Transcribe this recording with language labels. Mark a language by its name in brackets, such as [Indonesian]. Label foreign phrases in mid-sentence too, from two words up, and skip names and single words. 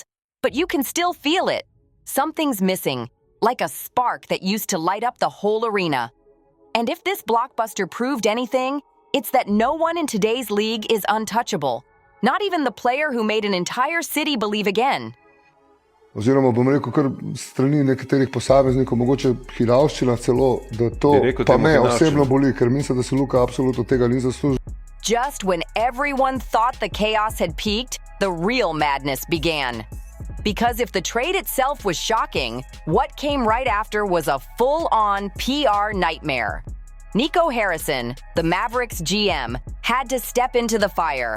[English] But you can still feel it. Something's missing, like a spark that used to light up the whole arena. And if this blockbuster proved anything, it's that no one in today's league is untouchable. Not even the player who made an entire city believe again. [Slovenian] Oziroma, bom rekel, kar strani nekaterih posameznikov, mogoče hinavščina celo, da to pa me osebno boli, ker mislim, da se Luka absolutno tega ni zaslužil. [English] Just when everyone thought the chaos had peaked, the real madness began. Because if the trade itself was shocking, what came right after was a full-on PR nightmare. Nico Harrison, the Mavericks GM, had to step into the fire.